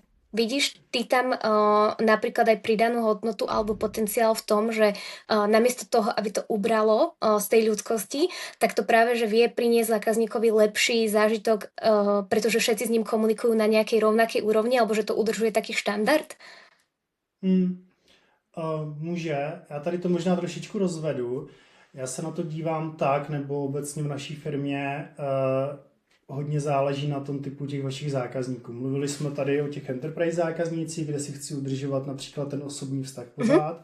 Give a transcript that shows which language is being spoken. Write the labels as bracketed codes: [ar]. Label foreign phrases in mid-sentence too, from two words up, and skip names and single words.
[sk] Vidíš ty tam napríklad aj pridanú hodnotu alebo potenciál v tom, že namiesto toho, aby to ubralo z tej ľudskosti, tak to práve, že vie priniesť zákazníkovi lepší zážitok, pretože všetci s ním komunikujú na nejakej rovnakej úrovni alebo že to udržuje taký štandard? [cs] Může. Já tady to možná trošičku rozvedu. Já se na to dívám tak, nebo obecně v naší firmě hodně záleží na tom typu těch vašich zákazníků. Mluvili jsme tady o těch enterprise zákaznících, kde si chci udržovat například ten osobní vztah pořád.